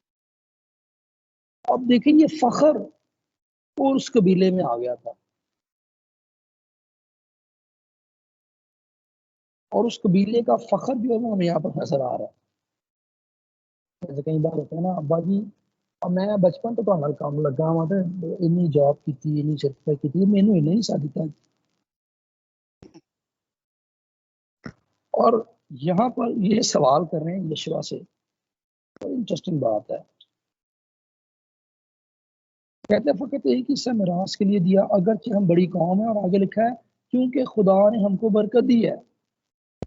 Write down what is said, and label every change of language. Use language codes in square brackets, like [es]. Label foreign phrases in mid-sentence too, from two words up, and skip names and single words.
[ur] اب دیکھیں یہ فخر اور اس قبیلے میں آ گیا تھا، اور اس قبیلے کا فخر جو ہے وہ ہمیں یہاں پر نظر آ رہا ہے۔ جیسے کئی بار ہوتا ہے نا، [pa] ابا جی اب میں بچپن تو تہاڈے نال کام لگا ہوا تے انی جاب کیتی، انی سرٹیفکیٹ کیتی، مینوں انہیں حصہ دیتا۔ [ur] اور یہاں پر یہ سوال کر رہے ہیں یشوع سے، بڑی انٹرسٹنگ بات ہے، کہتے ہیں فقط ایک حصہ میراث کے لیے دیا اگرچہ ہم بڑی قوم ہے، اور آگے لکھا ہے کیونکہ خدا نے ہم کو برکت دی ہے۔